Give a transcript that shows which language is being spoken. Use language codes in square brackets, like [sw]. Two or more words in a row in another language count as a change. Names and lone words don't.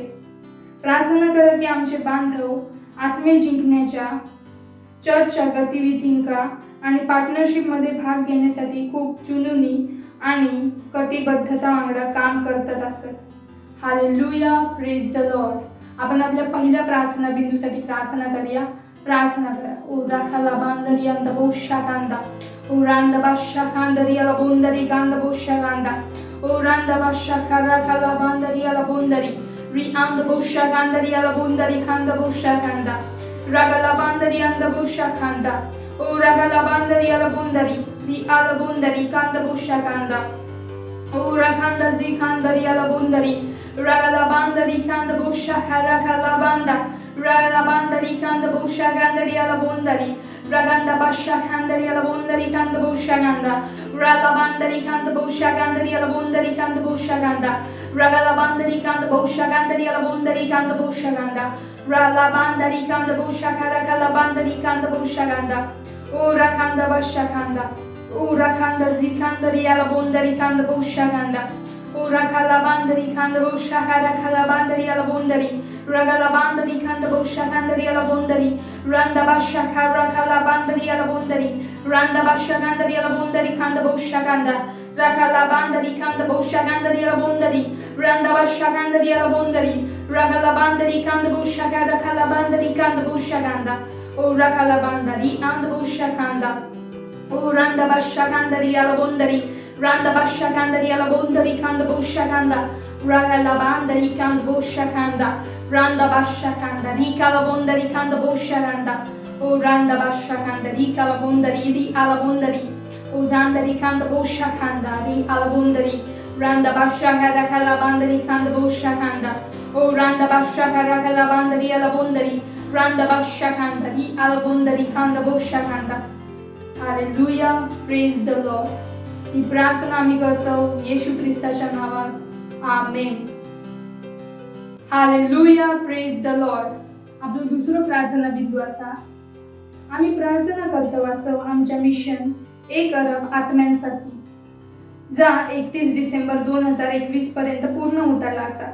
[mr] प्रार्थना करा की आमचे बांधव आत्मे जिंकण्याच्या चर्चच्या गतिविधींका आणि पार्टनरशिपमध्ये भाग घेण्यासाठी खूप जुनूनी आणि कटिबद्धता वांगडा काम करत असत. [en] Hallelujah. Praise the Lord. [mr] आपण आपल्या पहिल्या प्रार्थना बिंदूसाठी प्रार्थना करूया. प्रार्थना करा. ओ राखाला बांदरी अंद बोशा कांदा ओ रांद बाशा कांदरी अला बोंदरी कांद बोशा कांदा ओ रांद बाशा राखाला बांदरी अला बोंदरी रि अंद बोशा कांदरी अला बोंदरी कांद बोशा कांदा रागला बांदरी अंद बोशा कांदा ओ रागला बांदरी अला बोंदरी रि अला बोंदरी कांद बोशा कांदा ओ राखांदा जी कांदरी अला बोंदरी रागला बांदरी कांद बोशा राखाला बांदा Ragala bandari kanda busha gandari ala bondari. Raganda basha kandari ala bondari kanda busha ganda. Ragala bandari kanda busha gandari ala bondari kanda busha ganda. Ragala bandari kanda busha gandari ala bondari kanda busha ganda. Ragala bandari kanda busha karagala bandari kanda busha ganda. Ura kanda basha kanda. Ura kanda zikandari ala bondari kanda busha ganda. O rakala bandari kanda boshaka rakala bandari ala bondari. Ragala bandari kanda boshakandari ala bondari. Randa bashaka rakala bandari ala bondari. Randa bashakandari ala bondari kanda boshakanda. Rakala bandari kanda boshakandari ala bondari. Randa bashakandari ala bondari. Ragala bandari kanda boshaka rakala bandari kanda boshakanda. O rakala bandari and boshakanda. O randa bashakandari ala bondari. Randa bashakandari ala bondari kanda boshakanda. Ragala bandari kanda boshakanda. Randa bashakanda rikala bondari kanda boshakanda. O randa bashakanda rikala bondari ri ala bondari. O zandari kanda boshakanda ri ala bondari. Randa bashakara kala bandari kanda boshakanda. O randa bashakara kala bandari ala bondari. Randa bashakanda ri ala bondari kanda boshakanda. [en] Hallelujah, praise the Lord. [mr] ही प्रार्थना आम्ही करतो येशू ख्रिस्ताच्या नावात आमेन. [en] Hallelujah, praise the Lord. [mr] आपलं दुसरं प्रार्थना बिंदू असा, आम्ही प्रार्थना करतो असं आमच्या मिशन 1 अरब आत्म्यांसाठी जा 31 डिसेंबर 2021 पर्यंत पूर्ण होताला असा.